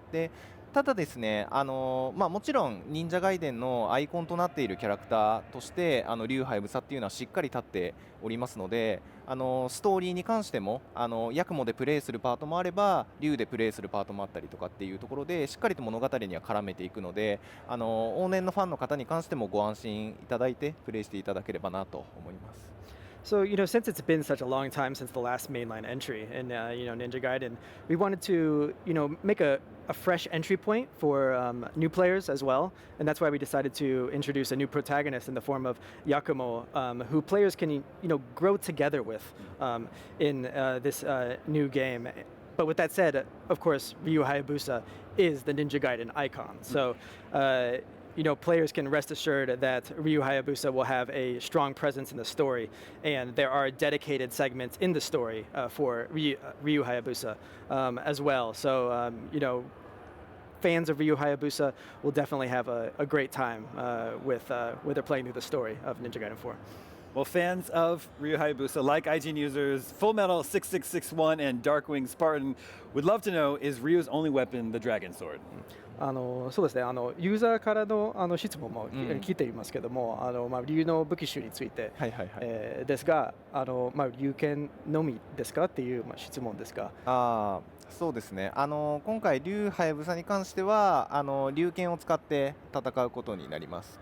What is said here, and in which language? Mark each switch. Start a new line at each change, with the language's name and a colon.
Japanese: でただですね、もちろん忍者ガイデンのアイコンとなっているキャラクターとして竜ハヤブサっていうのはしっかり立っておりますので、ストーリーに関してもヤクモでプレイするパートもあれば竜でプレイするパートもあったりとかっていうところでしっかりと物語には絡めていくので、往年のファンの方に関してもご安心いただいてプレイしていただければなと思います。
English: So, since it's been such a long time since the last mainline entry in, Ninja Gaiden, we wanted to, make a fresh entry point for new players as well. And that's why we decided to introduce a new protagonist in the form of Yakumo, who players can, grow together with in this new game. But with that said, of course, Ryu Hayabusa is the Ninja Gaiden icon. So, players can rest assured that Ryu Hayabusa will have a strong presence in the story, and there are dedicated segments in the story for Ryu Hayabusa as well. So, fans of Ryu Hayabusa will definitely have a great time with they're playing through the story of Ninja Gaiden 4. Well, fans of Ryu Hayabusa, like IGN users Full Metal 6661 and Darkwing Spartan, would love to know, is Ryu's only weapon the Dragon Sword?
Japanese: そうですね、ユーザーからの質問も聞いていますけども、竜の武器種についてですが、竜剣のみですかっていう質問ですが。そうですね、今回竜ハヤブサに関しては竜剣を使って戦うことになります。